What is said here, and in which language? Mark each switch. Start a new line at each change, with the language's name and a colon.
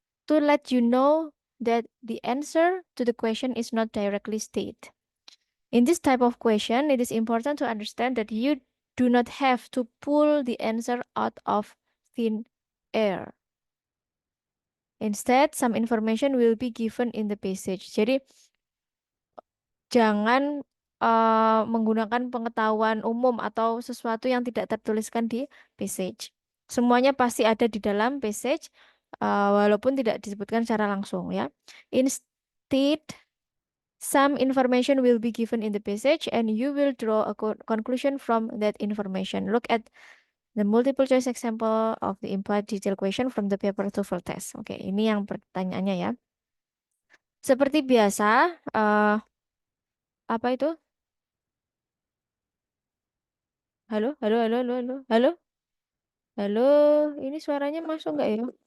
English: To let you know that the answer to the question is not directly stated. In this type of question, it is important to understand that you do not have to pull the answer out of thin air. Instead, some information will be given in the passage.
Indonesian: Jadi, jangan menggunakan pengetahuan umum atau sesuatu yang tidak tertuliskan di passage. Semuanya pasti ada di dalam passage, walaupun tidak disebutkan secara langsung ya.
English: Instead, some information will be given in the passage and you will draw a conclusion from that information. Look at the multiple choice example of the implied detail question from the paper TOEFL test.
Indonesian: Oke, ini yang pertanyaannya ya. Seperti biasa, apa itu? Halo, halo, halo, halo, halo, halo, halo. Ini suaranya masuk nggak ya?